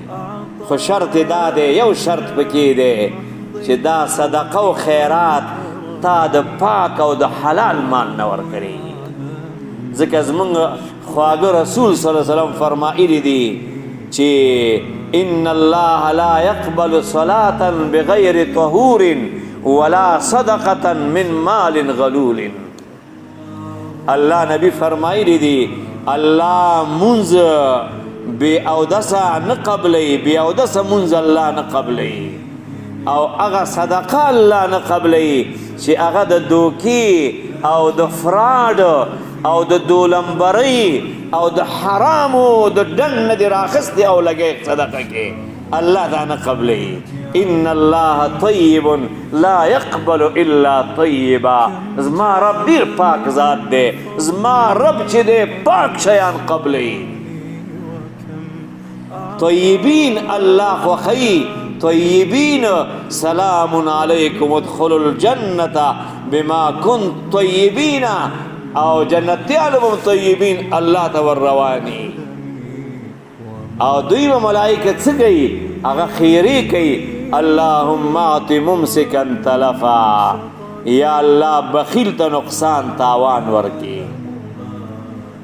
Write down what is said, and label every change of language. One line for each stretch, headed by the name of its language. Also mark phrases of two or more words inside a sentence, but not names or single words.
Pashto: خو شرط دا دی، یو شرط پکې دی چې دا صدقه او خیرات تا د پاک او د حلال مال نه ورکړي. ځکه زمونږ خواږه رسول
Arabic: صلی الله علیه وسلم
Pashto: فرمایلی دي چې
Arabic: ان الله لا يقبل صلاة بغیر طهور ولا صدقة من مال غلول.
Pashto: الله نبی فرمایلی دي الله منز بی اودسا نه قبلی، بی اودسا منز الله نه قبلی او هغه صدقه الله نه قبلی چې هغه د دوکي او د فراډ او د دولمبرۍ او د حرامو د ډنډ نه دې راخستې او لګې صدقه کې، الله دا نه قبلوي.
Arabic: ان الله طیب لا يقبل الا طیبا.
Pashto: زما رب ډېر پاک ذات دی، زما رب چې دی پاک شیان قبلوي. طیبین الله خوښوي.
Arabic: طیبین سلام علیکم ادخلوا الجنة بما كنتم طیبین.
Pashto: او جنتیانو هم طیبین الله ته ور رواني. او دوی به ملائکه څه کوي؟ هغه خیرې کوي.
Arabic: اللهم اعط ممسکا تلفا.
Pashto: یا الله بخیل ته نقصان تاوان ورکي.